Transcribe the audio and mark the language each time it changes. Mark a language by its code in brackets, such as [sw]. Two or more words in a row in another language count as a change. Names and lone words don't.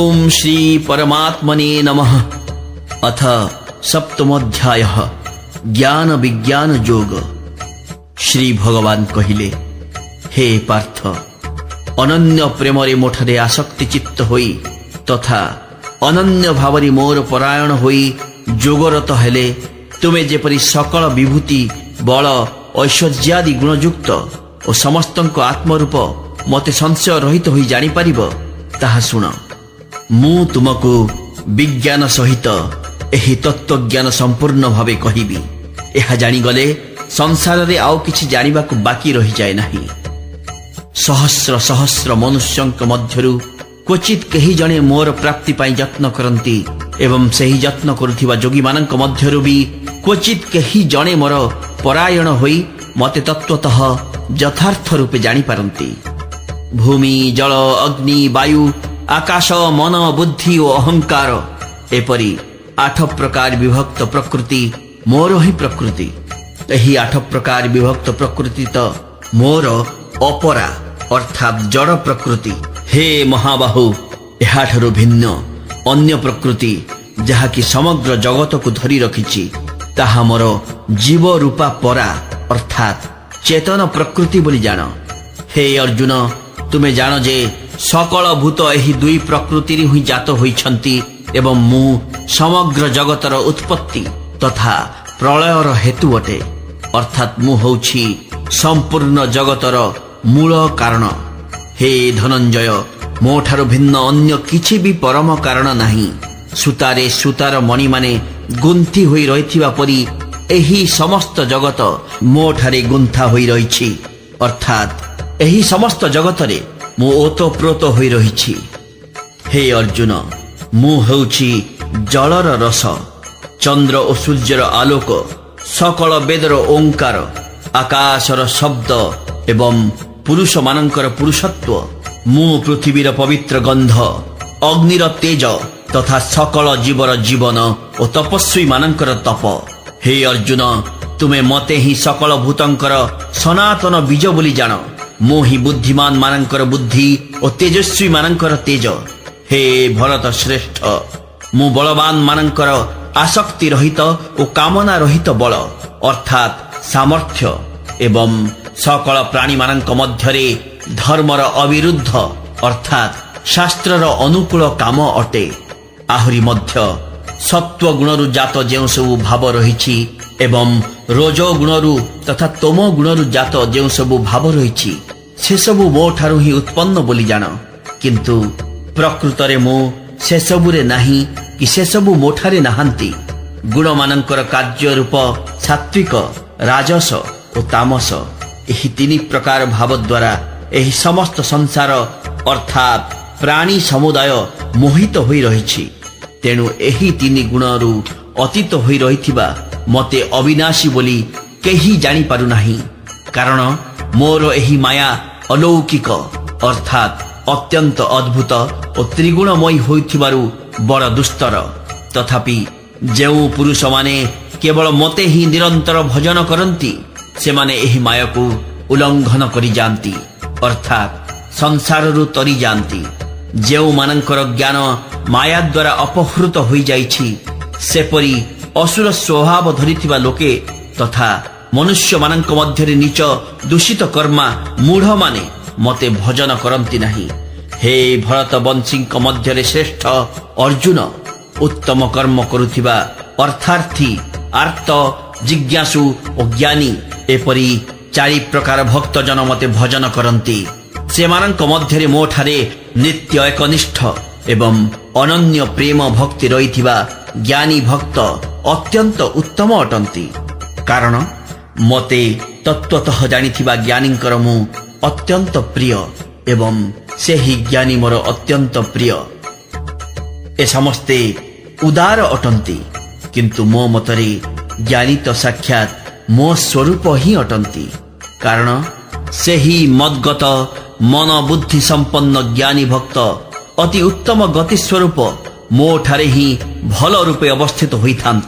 [sa] श्री परमात्मने नमः। अथ सप्तमोध्यायः ज्ञान विज्ञान योग। [or] ଶ୍ରୀ ଭଗବାନ କହିଲେ, ହେ ପାର୍ଥ, ଅନନ୍ୟ ପ୍ରେମରେ ମୋଠାରେ ଆସକ୍ତି ଚିତ୍ତ ହୋଇ ତଥା ଅନନ୍ୟ ଭାବରେ ମୋର ପରାୟଣ ହୋଇ ଯୋଗରତ ହେଲେ ତୁମେ ଯେପରି ସକଳ ବିଭୂତି ବଳ ଐଶ୍ୱର୍ଯ୍ୟାଦି ଗୁଣଯୁକ୍ତ ଓ ସମସ୍ତଙ୍କ ଆତ୍ମରୂପ ମୋତେ ସଂଶୟ ରହିତ ହୋଇ ଜାଣି ପାରିବ ତାହା ଶୁଣ। ମୁଁ ତୁମକୁ ବିଜ୍ଞାନ ସହିତ ଏହି ତତ୍ତ୍ୱଜ୍ଞାନ ସମ୍ପୂର୍ଣ୍ଣ ଭାବେ କହିବି। ଏହା ଜାଣିଗଲେ ସଂସାରରେ ଆଉ କିଛି ଜାଣିବାକୁ ବାକି ରହି ଯାଏ ନାହିଁ। ସହସ୍ର ସହସ୍ର ମନୁଷ୍ୟଙ୍କ ମଧ୍ୟରୁ କ୍ୱଚିତ କେହି ଜଣେ ମୋର ପ୍ରାପ୍ତି ପାଇଁ ଯତ୍ନ କରନ୍ତି ଏବଂ ସେହି ଯତ୍ନ କରୁଥିବା ଯୋଗୀମାନଙ୍କ ମଧ୍ୟରୁ ବି କ୍ୱଚିତ କେହି ଜଣେ ମୋର ପରାୟଣ ହୋଇ ମୋତେ ତତ୍ତ୍ୱତଃ ଯଥାର୍ଥ ରୂପେ ଜାଣି ପାରନ୍ତି। ଭୂମି ଜଳ ଅଗ୍ନି ବାୟୁ ଆକାଶ ମନ ବୁଦ୍ଧି ଓ ଅହଙ୍କାର ଏପରି 8 ପ୍ରକାର ବିଭକ୍ତ ପ୍ରକୃତି ମୋର ହିଁ ପ୍ରକୃତି। ଏହି 8 ପ୍ରକାର ବିଭକ୍ତ ପ୍ରକୃତି ତ ମୋର ଅପରା ଅର୍ଥାତ ଜଡ଼ ପ୍ରକୃତି। ହେ ମହାବାହୁ, ଏହାଠାରୁ ଭିନ୍ନ ଅନ୍ୟ ପ୍ରକୃତି ଯାହାକି ସମଗ୍ର ଜଗତକୁ ଧରି ରଖିଛି ତାହା ମୋର ଜୀବ ରୂପା ପରା ଅର୍ଥାତ ଚେତନ ପ୍ରକୃତି ବୋଲି ଜାଣ। ହେ ଅର୍ଜୁନ, ତୁମେ ଜାଣ ଯେ ସକଳ ଭୂତ ଏହି ଦୁଇ ପ୍ରକୃତିରୁ ହିଁ ଜାତ ହୋଇଛନ୍ତି ଏବଂ ମୁଁ ସମଗ୍ର ଜଗତର ଉତ୍ପତ୍ତି ତଥା ପ୍ରଳୟର ହେତୁ ଅଟେ ଅର୍ଥାତ ମୁଁ ହେଉଛି ସମ୍ପୂର୍ଣ୍ଣ ଜଗତର ମୂଳ କାରଣ। ହେ ଧନଞ୍ଜୟ, ମୋଠାରୁ ଭିନ୍ନ ଅନ୍ୟ କିଛି ବି ପରମ କାରଣ ନାହିଁ। ସୂତାରେ ସୂତାର ମଣି ମାନେ ଗୁନ୍ଥି ହୋଇ ରହିଥିବା ପରି ଏହି ସମସ୍ତ ଜଗତ ମୋଠାରେ ଗୁନ୍ଥା ହୋଇ ରହିଛି ଅର୍ଥାତ ଏହି ସମସ୍ତ ଜଗତରେ ମୁଁ ଓତପ୍ରୋତ ହୋଇ ରହିଛି अर्थात एही समस्त जगतरे मु ओतप्रोत होई रहिछि। ହେ ଅର୍ଜୁନ, ମୁଁ ହେଉଛି ଜଳର ରସ, ଚନ୍ଦ୍ର ଓ ସୂର୍ଯ୍ୟର ଆଲୋକ, ସକଳ ବେଦର ଓଁକାର, ଆକାଶର ଶବ୍ଦ ଏବଂ ପୁରୁଷ ମାନଙ୍କର ପୁରୁଷତ୍ୱ, ମୁଁ ପୃଥିବୀର ପବିତ୍ର ଗନ୍ଧ, ଅଗ୍ନିର ତେଜ ତଥା ସକଳ ଜୀବର ଜୀବନ ଓ ତପସ୍ୱୀ ମାନଙ୍କର ତପ। ହେ ଅର୍ଜୁନ, ତୁମେ ମୋତେ ହିଁ ସକଳ ଭୂତଙ୍କର ସନାତନ ବୀଜ ବୋଲି ଜାଣ। ମୁଁ ହିଁ ବୁଦ୍ଧିମାନ ମାନଙ୍କର ବୁଦ୍ଧି ଓ ତେଜସ୍ୱୀ ମାନଙ୍କର ତେଜ। ହେ ଭରତ ଶ୍ରେଷ୍ଠ, ମୁଁ ବଳବାନ ମାନଙ୍କର ଆସକ୍ତି ରହିତ ଓ କାମନା ରହିତ ବଳ ଅର୍ଥାତ ସାମର୍ଥ୍ୟ ଏବଂ ସକଳ ପ୍ରାଣୀ ମାନଙ୍କ ମଧ୍ୟରେ ଧର୍ମର ଅବିରୁଦ୍ଧ ଅର୍ଥାତ ଶାସ୍ତ୍ରର ଅନୁକୂଳ କାମ ଅଟେ। ଆହୁରି ମଧ୍ୟ ସତ୍ତ୍ୱ ଗୁଣରୁ ଜାତ ଯେଉଁ ସବୁ ଭାବ ରହିଛି ଏବଂ ରଜୋ ଗୁଣରୁ ତଥା ତମୋ ଗୁଣରୁ ଜାତ ଯେଉଁ ସବୁ ଭାବ ରହିଛି ସେ ସବୁ ମୋ ଠାରୁ ହିଁ ଉତ୍ପନ୍ନ ବୋଲି ଜାଣ। କିନ୍ତୁ ପ୍ରକୃତରେ ମୁଁ ସେ ସବୁରେ ନାହିଁ କି ସେ ସବୁ ମୋଠାରେ ନାହାନ୍ତି। ଗୁଣ ମାନଙ୍କର କାର୍ଯ୍ୟ ରୂପ ସାତ୍ତ୍ୱିକ, ରାଜସ ଓ ତାମସ ଏହି 3 ପ୍ରକାର ଭାବ ଦ୍ୱାରା ଏହି ସମସ୍ତ ସଂସାର ଅର୍ଥାତ ପ୍ରାଣୀ ସମୁଦାୟ ମୋହିତ ହୋଇ ରହିଛି। ତେଣୁ ଏହି 3 ଗୁଣରୁ ଅତୀତ ହୋଇ ରହିଥିବା ମୋତେ ଅବିନାଶୀ ବୋଲି କେହି ଜାଣି ପାରୁ ନାହିଁ। କାରଣ ମୋର ଏହି ମାୟା ଅଲୌକିକ ଅର୍ଥାତ ଅତ୍ୟନ୍ତ ଅଦ୍ଭୁତ ଓ ତ୍ରିଗୁଣମୟୀ ହୋଇଥିବାରୁ ବଡ଼ ଦୁସ୍ତର। ତଥାପି ଯେଉଁ ପୁରୁଷ ମାନେ କେବଳ ମୋତେ ହିଁ ନିରନ୍ତର ଭଜନ କରନ୍ତି ସେ ମାନେ ଏହି ମାୟାକୁ ଉଲ୍ଲଂଘନ କରି ଯାଆନ୍ତି ଅର୍ଥାତ ସଂସାରରୁ ତରି ଯାଆନ୍ତି। ଯେଉଁ ମାନଙ୍କର ଜ୍ଞାନ ମାୟା ଦ୍ୱାରା ଅପହୃତ ହୋଇ ଯାଇଛି ସେପରି ଅସୁର ସ୍ୱଭାବ ଧରିଥିବା ଲୋକେ ତଥା ମନୁଷ୍ୟ ମାନଙ୍କ ମଧ୍ୟରେ ନୀଚ ଦୂଷିତ କର୍ମା ମୂଢ଼ ମାନେ ମୋତେ ଭଜନ କରନ୍ତି ନାହିଁ। ହେ ଭରତ ବଂଶୀଙ୍କ ମଧ୍ୟରେ ଶ୍ରେଷ୍ଠ ଅର୍ଜୁନ, ଉତ୍ତମ କର୍ମ କରୁଥିବା ଅର୍ଥାର୍ଥୀ, ଆର୍ତ୍ତ, ଜିଜ୍ଞାସୁ ଓ ଜ୍ଞାନୀ ଏପରି 4 ପ୍ରକାର ଭକ୍ତ ଜନ ମୋତେ ଭଜନ କରନ୍ତି। ସେମାନଙ୍କ ମଧ୍ୟରେ ମୋଠାରେ ନିତ୍ୟ ଏକନିଷ୍ଠ ଏବଂ ଅନନ୍ୟ ପ୍ରେମ ଭକ୍ତି ରହିଥିବା ଜ୍ଞାନୀ ଭକ୍ତ ଅତ୍ୟନ୍ତ ଉତ୍ତମ ଅଟନ୍ତି। କାରଣ ମୋତେ ତତ୍ତ୍ୱତଃ ଜାଣିଥିବା ଜ୍ଞାନୀଙ୍କର ମୁଁ ଅତ୍ୟନ୍ତ ପ୍ରିୟ ଏବଂ ସେହି ଜ୍ଞାନୀ ମୋର ଅତ୍ୟନ୍ତ ପ୍ରିୟ एवं सेही ज्ञानी मोर अत्यंत प्रिय। ଏ ସମସ୍ତେ ଉଦାର ଅଟନ୍ତି କିନ୍ତୁ ମୋ ମତରେ ଜ୍ଞାନୀ ତ ସାକ୍ଷାତ ମୋ ସ୍ୱରୂପ ହିଁ ଅଟନ୍ତି। କାରଣ ସେହି ମଦ୍ଗତ ମନ ବୁଦ୍ଧି ସମ୍ପନ୍ନ ଜ୍ଞାନୀ ଭକ୍ତ ଅତି ଉତ୍ତମ ଗତି ସ୍ୱରୂପ ମୋ ଠାରେ ହିଁ ଭଲ ରୂପେ ଅବସ୍ଥିତ ହୋଇ ଥାଆନ୍ତି।